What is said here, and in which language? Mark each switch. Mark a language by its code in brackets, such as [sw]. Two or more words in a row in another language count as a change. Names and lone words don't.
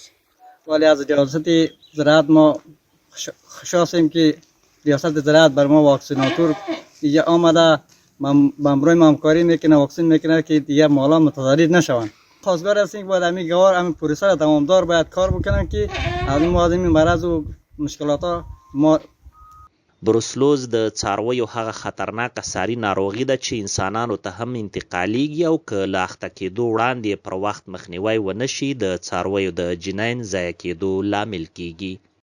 [fa] ولی از ریاست زراعت ما خوش هستیم که ریاست زراعت بر ما واکسیناتور دیگه آمده، بمروی ما همکاری میکنه، واکسین میکنه که دیگه مالا متضرر نشوند. خواستگار هستیم که باید همین گوار همین پروسه را دوامدار باید کار بکنن که از این مرض و مشکلات ما. [ps] بروسلوز د څارویو هغه خطرناکه ساري ناروغي ده چې انسانانو ته هم انتقالیږي او که له اخته کېدو وړاندې پر وخت مخنیوی ونه شي د څارویو د جنین ضایع کېدو لامل کیږي.